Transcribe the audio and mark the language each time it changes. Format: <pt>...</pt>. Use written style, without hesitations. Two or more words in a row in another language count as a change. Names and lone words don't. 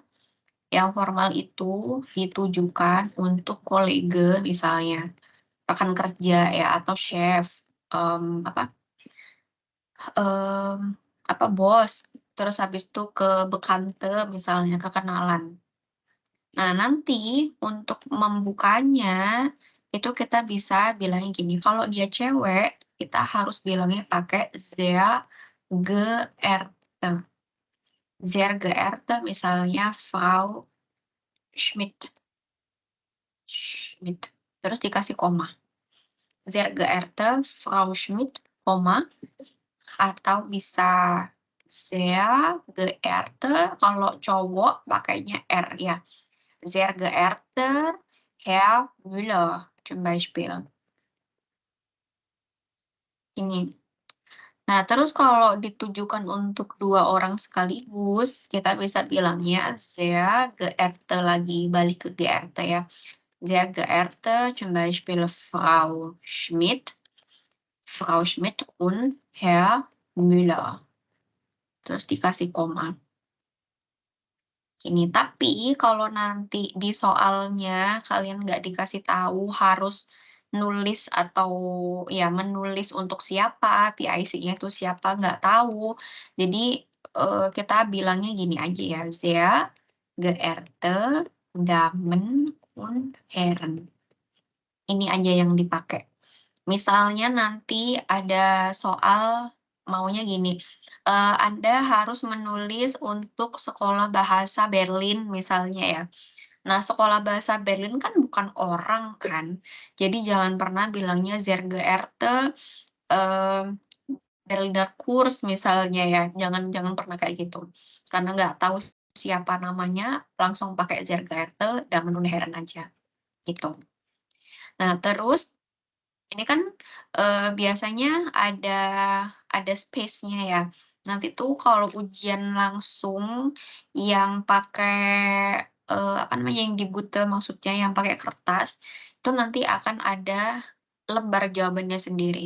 <id>Yang formal itu ditujukan untuk kolega misalnya, rekan kerja ya, atau chef, bos, terus habis itu ke bekante misalnya, kekenalan. Nah, nanti untuk membukanya itu kita bisa bilangnya gini, kalau dia cewek kita harus bilangnya pakai</id> <de>sehr geehrte. Sehr geehrte misalnya Frau Schmidt.</de> <id>Terus dikasih koma.</id> <de>Sehr geehrte Frau Schmidt,</de> <id>koma. Atau bisa</id> <de>sehr geehrte,</de> <id>kalau cowok pakainya R ya.</id> <de>Sehr geehrter Herr Müller, zum Beispiel.</de> <id>Ini. Nah, terus kalau ditujukan untuk 2 orang sekaligus, kita bisa bilangnya</id> <de>sehr geehrte</de> <id>lagi, balik ke geehrte ya.</id> <de>Sehr geehrte, zum Beispiel Frau Schmidt und Herr Müller.</de> <id>Terus dikasih koma. Ini, tapi kalau nanti di soalnya kalian nggak dikasih tahu harus nulis atau ya menulis untuk siapa, PIC-nya itu siapa, nggak tahu. Jadi kita bilangnya gini aja ya,</id> <de>sehr geehrte Damen und Herren.</de> <id>Ini aja yang dipakai. Misalnya nanti ada soal maunya gini, Anda harus menulis untuk sekolah bahasa Berlin misalnya ya. Nah, sekolah bahasa Berlin kan bukan orang kan, jadi jangan pernah bilangnya</id> <de>sehr geehrte, Berliner Kurs</de> <id>misalnya ya, jangan pernah kayak gitu. Karena nggak tahu siapa namanya, langsung pakai</id> <de>sehr geehrte</de> <id>dan menurun heran aja, gitu. Nah, terus ini kan, biasanya ada space-nya ya. Nanti tuh kalau ujian langsung yang pakai, apa namanya, yang di Gute maksudnya, yang pakai kertas, itu nanti akan ada lembar jawabannya sendiri.</id>